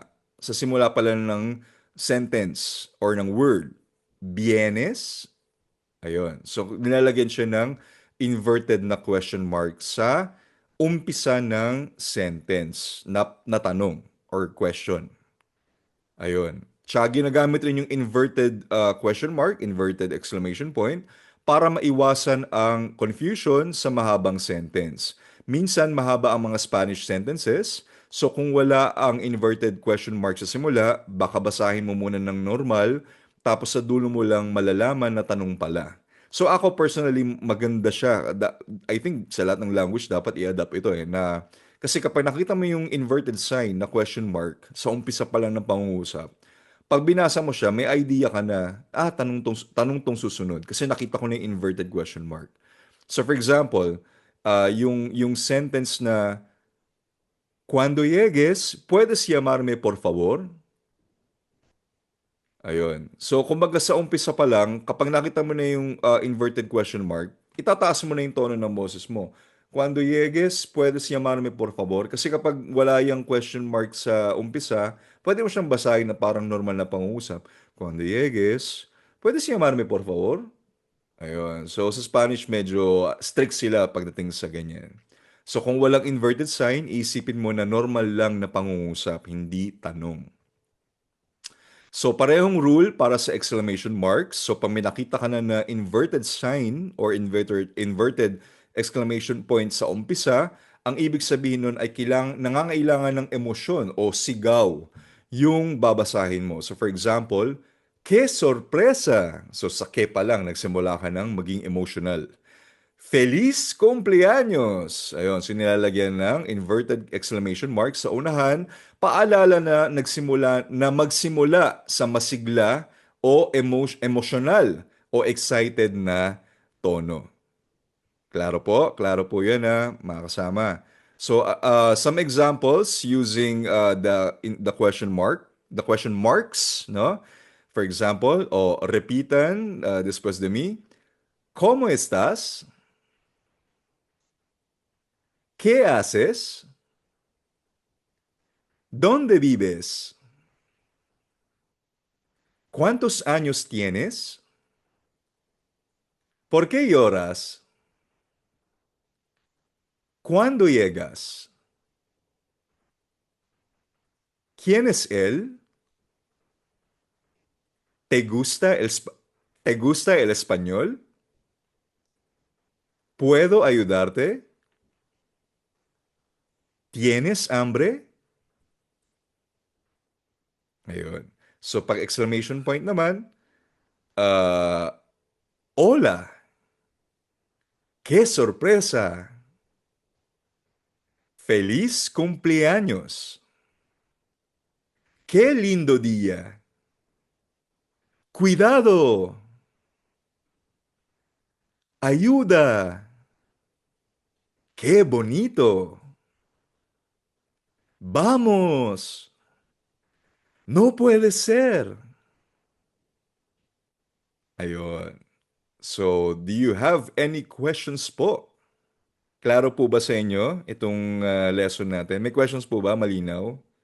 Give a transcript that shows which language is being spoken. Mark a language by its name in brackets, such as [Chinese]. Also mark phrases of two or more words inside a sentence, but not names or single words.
[Filipino] Sa simula pala ng [English] sentence or [Filipino] ng word. Vienes? Ayun. So, nilalagyan siya ng inverted na [English] question mark [Filipino] sa umpisa ng sentence na tanong [English] or question. [Filipino] Ayun. Tsaka ginagamit rin yung [English] inverted question mark, inverted exclamation point, [Filipino] para maiwasan ang confusion sa mahabang sentence. Minsan mahaba ang mga [English] Spanish sentences, [Filipino] so kung wala ang [English] inverted question mark [Filipino] sa simula, baka basahin mo muna ng normal, tapos sa dulo mo lang malalaman na tanong pala. So ako personally, maganda siya. [English] I think [Filipino] sa lahat ng language dapat i-adapt ito na kasi kapag nakita mo yung [English] inverted sign [Filipino] na [English] question mark [Filipino] sa umpisa pa lang ng pangungusap, pag binasa mo siya, may idea ka na, tanong tong susunod. Kasi nakita ko na yung [English] inverted question mark. So for example, [Filipino] yung sentence na, [Spanish] Cuando llegues, ¿puedes llamarme por favor? [Filipino] Ayun. So, kumbaga sa umpisa pa lang, kapag nakita mo na yung [English] inverted question mark, [Filipino] itataas mo na yung tono ng boses mo. [Spanish] Cuando llegues, puedes llamarme por favor. [Filipino] Kasi kapag wala yung question mark sa umpisa, pwede mo siyang basahin na parang normal na pangungusap. [Spanish] Cuando llegues, puedes llamarme por favor? [Filipino] Ayun. So, sa Spanish, medyo strict sila pagdating sa ganyan. So, kung walang [English] inverted sign, [Filipino] isipin mo na normal lang na pangungusap, hindi tanong. So, parehong rule para sa [English] exclamation marks. [Filipino] So, pag may nakita ka na [English] inverted sign or inverted exclamation point [Filipino] sa umpisa, ang ibig sabihin nun ay nangangailangan ng emosyon o sigaw yung babasahin mo. [English] So, for example, [Spanish] que sorpresa! [Filipino] So, sa ke pa lang, nagsimula ka ng maging emotional. [Spanish] Feliz cumpleaños! [Filipino] Ayun, so nilalagyan ng [English] inverted exclamation mark [Filipino] sa unahan, paalala na magsimula sa masigla o emotional o excited na tono. Klaro po? Klaro po yan mga kasama. [English] So, some examples using the question marks, no? For example, [Spanish] repitan después de mí. ¿Cómo estás? ¿Qué haces? ¿Dónde vives? ¿Cuántos años tienes? ¿Por qué lloras? ¿Cuándo llegas? ¿Quién es él? ¿Te gusta el español? ¿Puedo ayudarte? ¿Tienes hambre? [Filipino] Ayun. So, pag [English] exclamation point [Filipino] naman, [Spanish] ah, hola, qué sorpresa. Feliz cumpleaños. Qué lindo día. Cuidado. Ayuda. Qué bonito. Vamos. No puede ser. [Filipino] Ayun. [English] So, do you have any questions po? [Filipino] Klaro po ba sa inyo itong lesson natin? May questions po ba? Malinaw?